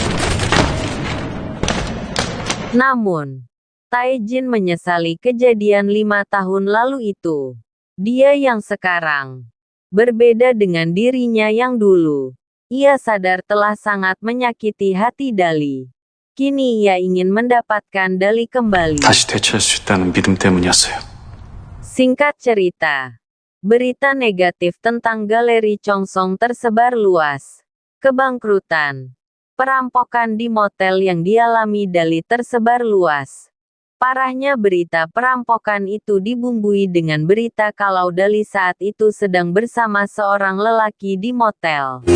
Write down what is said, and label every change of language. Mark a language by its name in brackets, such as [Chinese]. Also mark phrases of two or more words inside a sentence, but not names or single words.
[Indonesian] Namun, Tae Jin menyesali kejadian 5 tahun lalu itu. Dia yang sekarang berbeda dengan dirinya yang dulu. Ia sadar telah sangat menyakiti hati Dali. Kini ia ingin mendapatkan Dali kembali. [Korean] 다시 되찾을 수 있다는 믿음 때문이었어요. [Indonesian] Singkat cerita, berita negatif tentang galeri Chongsong tersebar luas. Kebangkrutan, perampokan di motel yang dialami Dali tersebar luas. Parahnya berita perampokan itu dibumbui dengan berita kalau Dali saat itu sedang bersama seorang lelaki di motel.